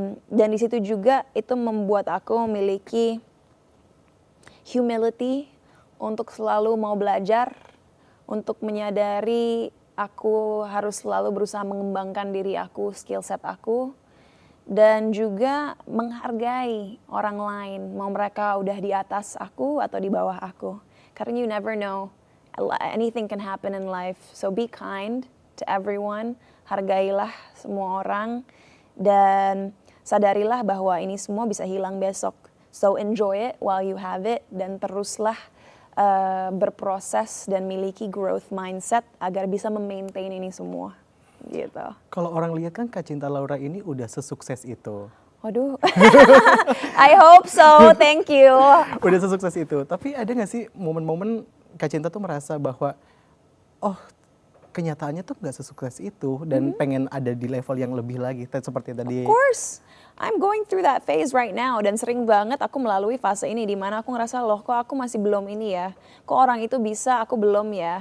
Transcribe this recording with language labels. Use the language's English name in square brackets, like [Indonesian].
[Indonesian] Dan di situ juga itu membuat aku memiliki humility untuk selalu mau belajar, untuk menyadari aku harus selalu berusaha mengembangkan diri aku, skill set aku, dan juga menghargai orang lain, mau mereka udah di atas aku atau di bawah aku. [English] Karena you never know, anything can happen in life. So be kind to everyone, [Indonesian] hargailah semua orang, dan sadarilah bahwa ini semua bisa hilang besok. [English] So enjoy it while you have it, [Indonesian] dan teruslah berproses dan miliki growth mindset agar bisa memaintain ini semua. Gitu. Kalau orang lihat kan Kak Cinta Laura ini udah sesukses itu. [English] Waduh, I hope so, thank you. [Indonesian] Udah sesukses itu, tapi ada nggak sih momen-momen Kak Cinta tuh merasa bahwa, oh kenyataannya tuh nggak sesukses itu dan pengen ada di level yang lebih lagi, seperti tadi. [English] Of course, I'm going through that phase right now, [Indonesian] dan sering banget aku melalui fase ini di mana aku ngerasa loh kok aku masih belum ini ya, kok orang itu bisa aku belum ya.